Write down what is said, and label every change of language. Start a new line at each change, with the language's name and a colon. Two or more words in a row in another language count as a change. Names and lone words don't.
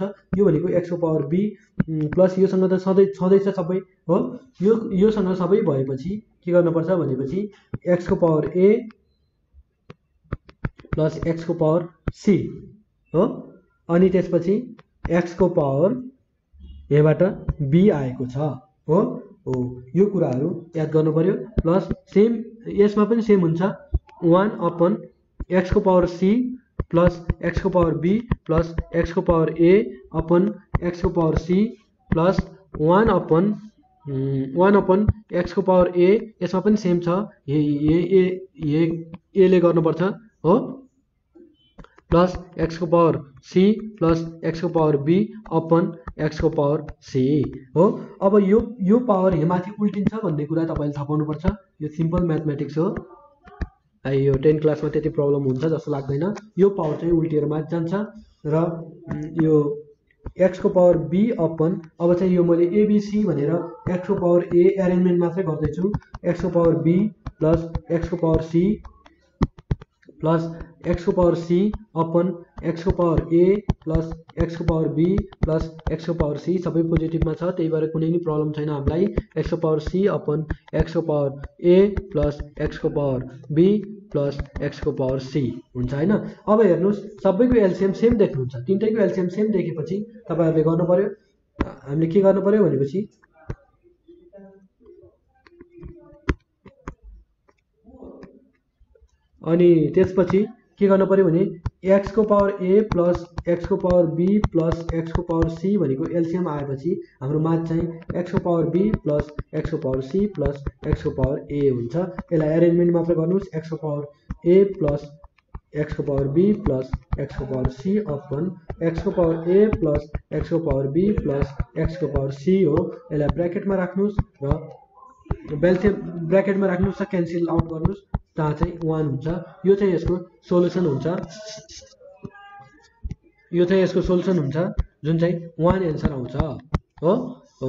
Nepali: यो भनेको एक्स को
English: power b plus
Nepali: योसँग त छँदैछ सबै हो, योसँग सबै भएपछि के गर्नुपर्छ भनेपछि एक्स को
English: power a plus x
Nepali: को
English: power c
Nepali: हो, अनि त्यसपछि एक्स को पावर यहाँबाट बी आएको छ हो। यो कुराहरू याद गर्नु पर्यो।
English: plus same
Nepali: यसमा पनि सेम हुन्छ
English: 1 upon x को power c plus x को power b plus x को power a upon x को power c plus 1 upon x को power a,
Nepali: यसमा पनि सेम छ, एले गर्नुपर्छ हो,
English: plus x को power c plus x को power b upon x को power c हो।
Nepali: अब यो पावर यहाँ माथि उल्टिन्छ भन्ने कुरा तपाईँले थाहा पाउनुपर्छ। यो
English: simple mathematics
Nepali: हो। यो 10 क्लासमा त्यति प्रब्लम हुन्छ जस्तो लाग्दैन। यो पावर चाहिँ उल्टिएर माथि जान्छ र यो x को
English: power b upon
Nepali: अब चाहिँ यो मैले एबीसी भनेर x को
English: power a arrangement
Nepali: मात्रै गर्दैछु,
English: x को power b plus x को power c plus x को power c upon x को power a plus x को power b plus x को power c
Nepali: सबै पोजिटिभमा छ, त्यही भएर कुनै पनि प्रब्लम छैन हामीलाई।
English: x को power c upon x को power a plus x को power b plus x को power c
Nepali: हुन्छ हैन। अब हेर्नुस् सबैको
English: LCM same
Nepali: देख्नुहुन्छ, तीनटैको
English: LCM same
Nepali: देखेपछि तपाईहरुले गर्नु पर्यो, हामीले के गर्नु पर्यो भनेपछि अनि त्यसपछि के गर्नु पर्यो भने x को
English: power a plus x
Nepali: को
English: power b plus x
Nepali: को
English: power c
Nepali: भनेको एलसीएम आएपछि हाम्रो माथ चाहिँ x को
English: power b plus x
Nepali: को
English: power c plus x
Nepali: को
English: power a
Nepali: हुन्छ। यसलाई अरेन्जमेन्ट मात्र गर्नुस्,
English: x को power a plus x को power b plus x को power c upon x को power a plus x को power b plus x को power c हो।
Nepali: यसलाई ब्र्याकेटमा राख्नुस् र ब्र्याकेटमा राख्नुस् र
English: cancel out
Nepali: गर्नुस्, त्यहाँ चाहिँ 1 हुन्छ। यो चाहिँ यसको सोलुसन हुन्छ, यो चाहिँ यसको सोलुसन हुन्छ जुन चाहिँ 1 एन्सर आउँछ हो।